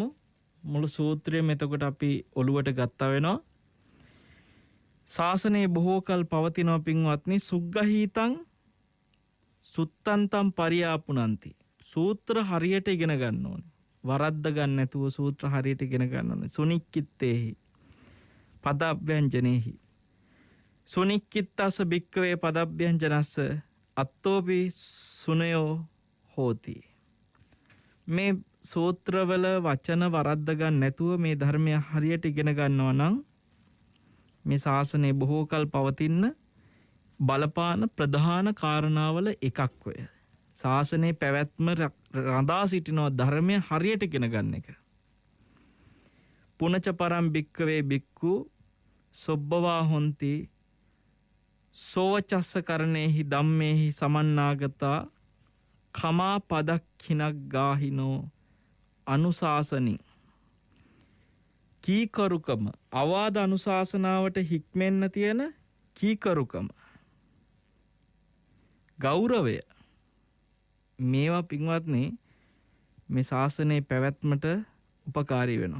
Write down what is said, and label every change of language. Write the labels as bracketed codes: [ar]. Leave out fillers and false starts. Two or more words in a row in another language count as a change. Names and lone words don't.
[si] මුළු සූත්‍රයම එතකොට අපි ඔළුවට ගත්තා වෙනවා. ශාසනයේ බොහෝ කල පවතිනවා පින්වත්නි. [pi] සුග්ගහීතං සුත්තන්තම් පරියාපුනන්ති. [si] සූත්‍ර හරියට ඉගෙන ගන්න ඕනේ. වරද්ද ගන්න නැතුව සූත්‍ර හරියට ඉගෙන ගන්න ඕනේ. [pi] සුනික්කිත්තේහි පදව්‍යංජනේහි සුනික්කිත්තස භික්කවේ පදව්‍යංජනස්ස අත්තෝපි සුනයෝ හෝති. [si] මේ සූත්‍රවල වචන වරද්ද ගන්න නැතුව මේ ධර්මය හරියට ඉගෙන ගන්නවා නම් මේ ශාසනය බොහෝ කල් පවතින්න බලපාන ප්‍රධාන කාරණාවල එකක් ඔය. ශාසනයේ පැවැත්ම රඳා සිටිනවා ධර්මය හරියට ඉගෙන ගන්න එක. [pi] පුනච පරම් භික්කවේ භික්ඛු සොබ්බවා හොಂತಿ සෝවචස්ස කරණේහි ධම්මේහි සමන්නාගතා කමා පදක්ඛිනක් ගාහිනෝ අනුශාසනි [si] කීකරුකම අවාද අනුශාසනාවට හික්මෙන්න තියෙන කීකරුකම ගෞරවය මේවා පින්වත්නි මේ ශාසනයේ පැවැත්මට උපකාරී වෙනවා.